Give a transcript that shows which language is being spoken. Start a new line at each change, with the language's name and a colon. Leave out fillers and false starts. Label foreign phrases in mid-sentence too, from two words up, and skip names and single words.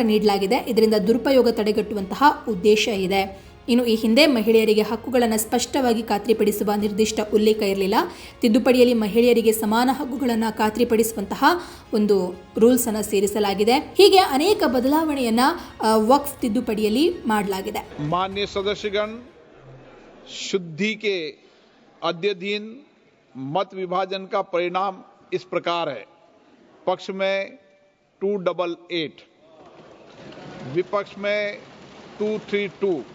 Kannada: ಇದರಿಂದ ದುರುಪಯೋಗ ತಡೆಗಟ್ಟುವಂತಹ ಉದ್ದೇಶ ಇದೆ. ಇನ್ನು ಈ ಹಿಂದೆ ಮಹಿಳೆಯರಿಗೆ ಹಕ್ಕುಗಳನ್ನು ಸ್ಪಷ್ಟವಾಗಿ ಖಾತ್ರಿಪಡಿಸುವ ನಿರ್ದಿಷ್ಟ ಉಲ್ಲೇಖ ಇರಲಿಲ್ಲ. ತಿದ್ದುಪಡಿಯಲ್ಲಿ ಮಹಿಳೆಯರಿಗೆ ಸಮಾನ ಹಕ್ಕುಗಳನ್ನು ಖಾತ್ರಿಪಡಿಸುವಂತಹ ಒಂದು ರೂಲ್ಸ್ ಅನ್ನು ಸೇರಿಸಲಾಗಿದೆ. ಹೀಗೆ ಅನೇಕ ಬದಲಾವಣೆಯನ್ನ ವಕ್ಫ್ ತಿದ್ದುಪಡಿಯಲ್ಲಿ ಮಾಡಲಾಗಿದೆ.
Hindi: माननीय सदस्यगण, शुद्धि के अद्यतन मत विभाजन का परिणाम इस प्रकार है. पक्ष में 288, विपक्ष में 232.